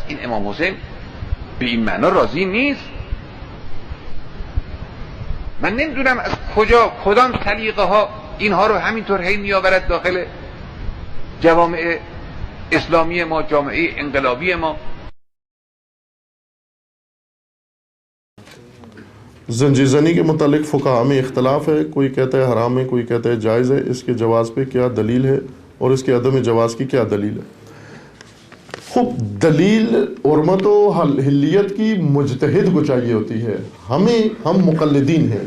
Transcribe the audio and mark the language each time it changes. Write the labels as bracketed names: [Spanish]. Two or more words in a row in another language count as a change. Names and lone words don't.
[Persian] این امام حسین به این معنا راضی نیست. من نمیدونم از کدام سلیقه ها اینها رو همینطور هی میآورد داخل جوامع اسلامی ما، جامعه انقلابی ما. [Urdu] زنجیزنی کے متعلق فقہا میں اختلاف ہے، کوئی کہتا ہے حرام ہے، کوئی کہتا ہے جائز ہے. اس کے جواز پہ کیا دلیل ہے اور اس کے عدم جواز کی کیا دلیل ہے؟ خوب دلیل حرمت و حلیت کی مجتہد کو چاہیے ہوتی ہے. ہم مقلدین ہیں.